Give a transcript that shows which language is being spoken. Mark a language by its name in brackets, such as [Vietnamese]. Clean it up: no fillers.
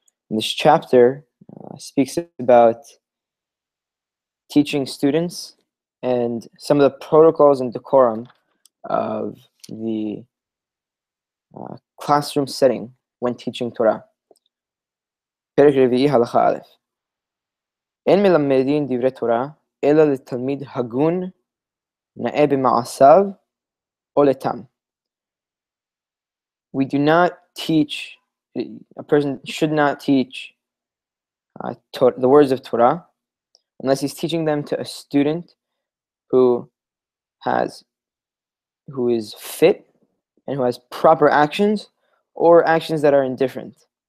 [English] And this chapter speaks about teaching students and some of the protocols and decorum of the classroom setting when teaching Torah. [Hebrew] פרק רביעי, הלכה א'. אין מלמדים דברי תורה, אלא לתלמיד הגון, נאה במעשיו, או לתם. [English] We do not teach, a person should not teach the words of Torah unless he's teaching them to a student who is fit and who has proper actions or actions that are indifferent.